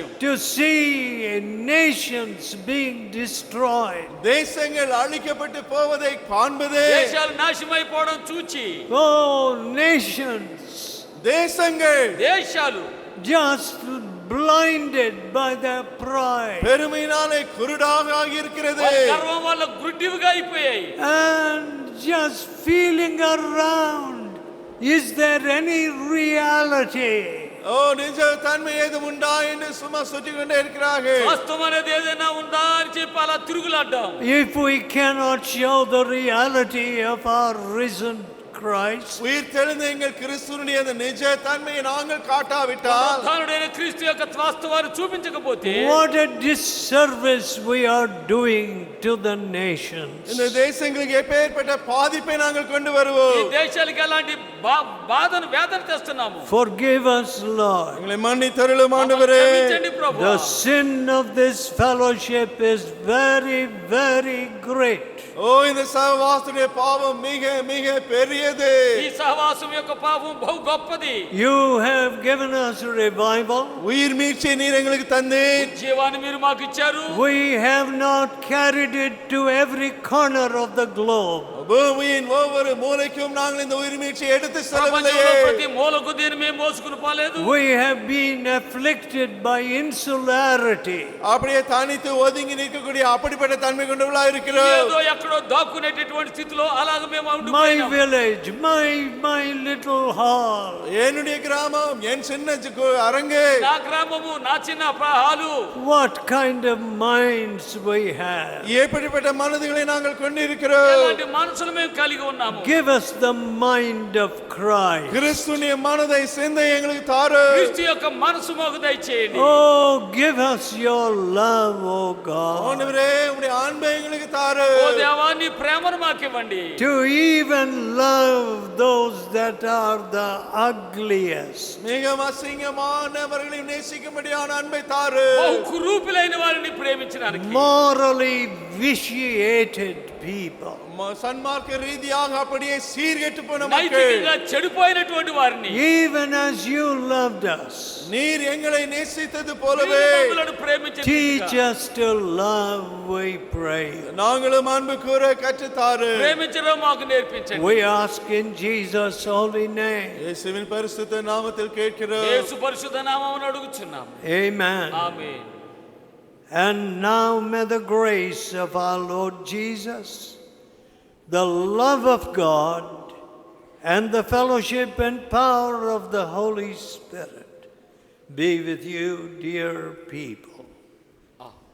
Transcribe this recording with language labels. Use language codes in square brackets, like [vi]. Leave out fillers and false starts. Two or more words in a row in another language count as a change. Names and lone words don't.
[en] To see nations being destroyed. [ta] தேசங்கள் அழிக்கப்பட்டு போவதை காண்பது. [te] దేశాలు నాశనమైపోవడం చూచి [en] Oh, nations [ta] தேசங்கள் [te] దేశాలు [en] just blinded by their pride [ta] பெருமையினாலே குருடாக ஆகியிருக்கிறது. [te] వారి గర్వం వల్ల గుడ్డివిగా అయిపోయాయి. [en] and just feeling around. Is there any reality? [ta] ஓ நிஜ தன்மை ஏதும் உண்டா என்று சும்மா சுற்றி கொண்டே இருக்கிறார்கள். [te] వాస్తవం అనేది ఏదైనా ఉందా అని చెప్పి అలా తిరుగులాడ్డాం. [en] If we cannot show the reality of our risen Christ, [ta] உயிர் தெழுந்த எங்கள் கிறிஸ்துவினுடைய அந்த நிஜ தன்மையை நாங்கள் காட்டாவிட்டால் [te] పునరుత్థానుడైన క్రీస్తు యొక్క వాస్తవాన్ని చూపించకపోతే [en] what a disservice we are doing to the nations. [ta] இந்த தேசங்களுக்கு எப்பேற்பட்ட பாதிப்பை நாங்கள் கொண்டு [te] ఈ [ta] வருவோம். [te] దేశాలకు ఎలాంటి బాధను వేదన తెస్తున్నాము. [en] Forgive us, Lord. [ta] எங்களை மன்னித்தருளும் ஆண்டவரே. [te] క్షమించండి ప్రభువా. [en] The sin of this fellowship is very, very great. [ta] ஓ இந்த சகவாசத்துடைய பாவம் மிக மிக பெரியது. [te] ఈ సహవాసం యొక్క పాపం బహు గొప్పది. [en] You have given us revival. [ta] உயிர் மீட்சியை நீர் எங்களுக்கு தந்தீர். [te] జీవాన్ని మీరు మాకు ఇచ్చారు. [en] We have not carried it to every corner of the globe. [ta] பூமியின் ஒவ்வொரு மூலைக்கும் நாங்கள் இந்த உயிர் மீட்சியை எடுத்து செல்லவில்லையே. [te] ప్రపంచంలో ప్రతి మూలకు దీన్ని మేము మోసుకుని పోలేదు. [en] We have been afflicted by insularity. [ta] அப்படியே தனித்து ஒதுங்கி நிற்கக்கூடிய அப்படிப்பட்ட தன்மை கொண்டவர்களா இருக்கிறோம். [te] ఏదో ఎక్కడో దాక్కునేటటువంటి స్థితిలో అలాగ మేము [en] My [te] ఉండిపోయాం. [en] village, my little hall. [ta] என்னுடைய கிராமம், என் சின்ன அரங்கு. [te] నా గ్రామము నా చిన్న హాలు. [en] What kind of minds we have. [ta] எப்படிப்பட்ட மனதுகளை நாங்கள் கொண்டிருக்கிறோம். [te] ఎలాంటి మనసులు మేము కలిగి ఉన్నాము. [en] Give us the mind of Christ. [ta] கிறிஸ்துவின் மனதை சிந்தை எங்களுக்கு தாரு. [te] క్రీస్తు యొక్క మనసు మాకు దయచేయండి. [en] Oh, give us your love, oh God. [ta] ஆண்டவரே உம்முடைய அன்பை எங்களுக்கு தாரு. [te] ఓ దేవా నీ ప్రేమను మాకు ఇవ్వండి. [en] To even love those that are the ugliest. [ta] மிக அசிங்கமானவர்களையும் நேசிக்கும்படியான அன்பை தாரு. [te] బహు కురూపులైన వారిని ప్రేమించడానికి. [en] Morally vitiated people. [ta] சன்மார்க்க ரீதியாக அப்படியே சீர்கெட்டு போன மக்கள். [te] నైతికంగా చెడిపోయినటువంటి వారిని. [en] Even as you loved us. [ta] நீர் எங்களை நேசித்தது [te] మీరు [ta] போலவே [te] మమ్మలను ప్రేమించండి. [en] Teach us to love, we pray. [ta] நாங்களும் அன்பு கூற கற்றுத்தாரு. [te] ప్రేమించడం మాకు నేర్పించండి. [en] We ask in Jesus' holy name. [ta] இயேசுவின் பரிசுத்த நாமத்தில் கேட்கிறோம். [te] యేసు పరిశుద్ధ నామమున అడుగుచున్నాము. [en] Amen. [te] ఆమేన్. [en] And now may the grace of our Lord Jesus, the love of God, and the fellowship and power of the Holy Spirit be with you, dear people.